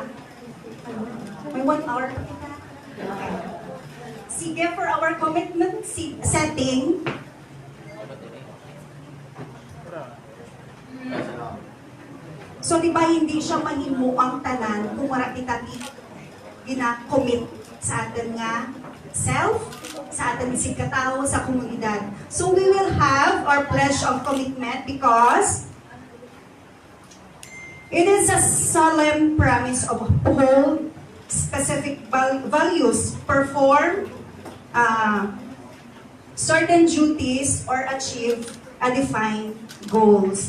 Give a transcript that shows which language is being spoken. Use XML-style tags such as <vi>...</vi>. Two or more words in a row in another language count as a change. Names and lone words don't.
<hil>May 1 hour pa kita. Okay. Sige,</hil> <en>for our commitment setting,</en> <hil>so di ba hindi siya mahimo ang tanan kung wala kita gina-commit sa atin nga self, sa ating isig katao, sa komunidad.</hil> <en>So we will have our pledge of commitment because it is a solemn promise of uphold specific values, perform certain duties, or achieve a defined goals.</en>